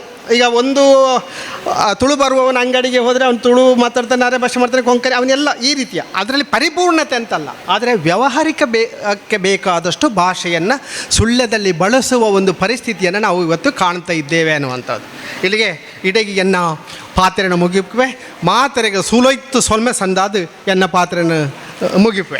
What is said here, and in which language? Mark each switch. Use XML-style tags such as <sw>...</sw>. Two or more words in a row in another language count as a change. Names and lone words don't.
<kn>ಈಗ ಒಂದು ತುಳು ಬರುವವನ ಅಂಗಡಿಗೆ ಹೋದರೆ ಅವನು ತುಳು ಮಾತಾಡ್ತಾನೆ, ಅರೆ ಭಾಷೆ ಮಾಡ್ತಾನೆ, ಕೊಂಕಣಿ, ಅವನ್ನೆಲ್ಲ ಈ ರೀತಿಯ, ಅದರಲ್ಲಿ ಪರಿಪೂರ್ಣತೆ ಅಂತಲ್ಲ, ಆದರೆ ವ್ಯಾವಹಾರಿಕ ಬೇಕಾದಷ್ಟು ಭಾಷೆಯನ್ನು ಸುಳ್ಯದಲ್ಲಿ ಬಳಸುವ ಒಂದು ಪರಿಸ್ಥಿತಿಯನ್ನು ನಾವು ಇವತ್ತು ಕಾಣ್ತಾ ಇದ್ದೇವೆ ಅನ್ನುವಂಥದ್ದು.</kn> <tcy>ಇಲ್ಲಿಗೆ ಇಡಗಿ ಎನ್ನ ಪಾತ್ರೆನ ಮುಗಿಪುವೆ, ಮಾತ್ರೆಗೆ ಸುಲೋಯ್ತು ಸೊಲ್ಮೆ ಸಂದಾದು ಎನ್ನ ಪಾತ್ರೆನ ಮುಗಿಪುವೆ.</tcy>